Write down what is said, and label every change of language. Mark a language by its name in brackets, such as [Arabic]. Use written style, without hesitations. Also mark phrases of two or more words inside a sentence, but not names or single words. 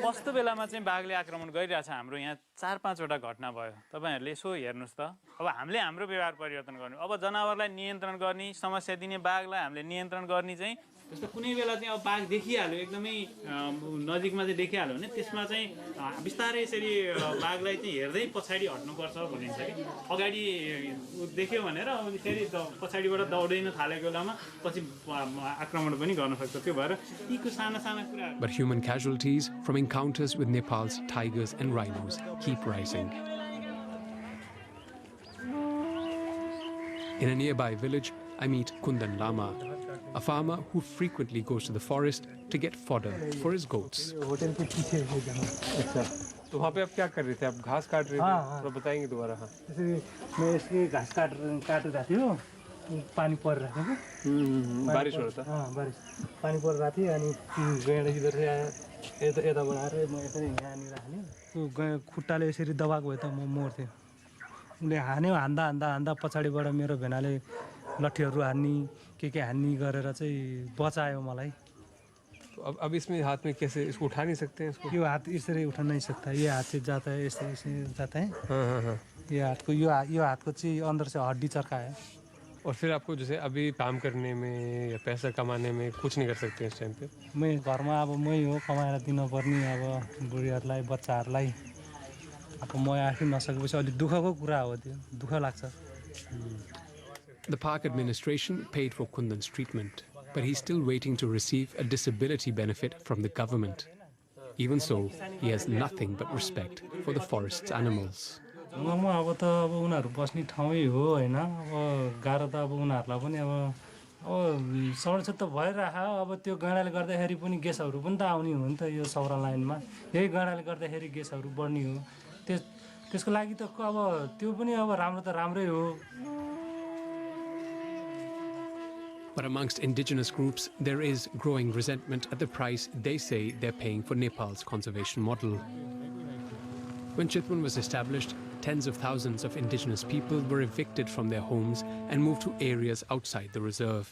[Nepali] कस्तो बेलामा चाहिँ बाघले आक्रमण गरिरहेछ हाम्रो यहाँ 4-5 वटा घटना भयो तपाईहरुले यसो हेर्नुस् त अब हामीले हाम्रो व्यवहार परिवर्तन गर्नु अब जनावरलाई नियन्त्रण गर्ने समस्या दिने बाघलाई हामीले नियन्त्रण गर्ने चाहिँ जस्तो कुनै बेला चाहिँ अब बाघ देखिहाल्यो एकदमै नजिकमा चाहिँ देखिहाल्यो भने त्यसमा चाहिँ बिस्तारै यसरी बाघलाई चाहिँ हेर्दै पछाडी हट्नुपर्छ भनिन्छ कि अगाडि देख्यो भनेर फेरि पछाडीबाट दौडिन थालेको बेलामा पछि आक्रमण पनि गर्न सक्छ त्यो भएर यीको साना साना कुरा [English] But human casualties from encounters with Nepal's tigers and rhinos keep rising. In a nearby village, I meet Kundan Lama, a farmer who frequently goes to the forest to get fodder for his goats. [Hindi] तो वहाँ पे आप क्या कर रहे थे आप घास काट रहे थे थोड़ा बताएंगे दोबारा हाँ मैं इसके घास काट रहा थियो पानी पर रहा था बारिश हो रहा था हाँ बारिश पानी पर रहा थी अनि गैंडा इधर से आया [Nepali] यता बढाएर म यसरी यहाँनिर हाने त्यो खुट्टाले यसरी दबाएको भए त म मर्थे उले हान्यो हान्दा हान्दा हान्दा पछाडीबाट मेरो भेनाले लट्ठीहरु हान्नी के हान्नी गरेर चाहिँ बचायो मलाई [Hindi] अब इसमें हाथ में कैसे इसको उठा नहीं सकते हैं इसको यो हाथ इसरी उठा नहीं सकता ये हाथ से जाता है ऐसे जाता है हाँ ये हाथ को यो हाथ को चाहिँ अंदर से हड्डी चर्का है और फिर आपको जैसे अभी काम करने में या पैसा कमाने में कुछ नहीं कर सकते इस टाइम पे [Nepali] मैं घरमा अब मै हो कमाएर दिनुपर्ने अब बुढीहरुलाई बच्चाहरुलाई अब म आफै नसकेपछि अलि दुःखको कुरा हो त्यो दुःख लाग्छ [English] The park administration paid for Kundan's treatment, but he's still waiting to receive a disability benefit from the government. Even so, he has nothing but respect for the forest's animals. [Nepali] अब त अब उनीहरु बस्ने ठाउँै हो हैन अब गाह्रो त अब उनीहरुलाई पनि अब सडक त भइराखा अब त्यो गैंडाले गर्दाखेरि पनि ग्यासहरु पनि त आउने हो नि त यो सौरा लाइनमा यही गैंडाले गर्दाखेरि ग्यासहरु बढ्ने हो त्यसको लागि त अब त्यो पनि अब राम्रो त राम्रै हो. [English] But amongst indigenous groups, there is growing resentment at the price they say they're paying for Nepal's conservation model. When Chitwan was established, tens of thousands of indigenous people were evicted from their homes and moved to areas outside the reserve.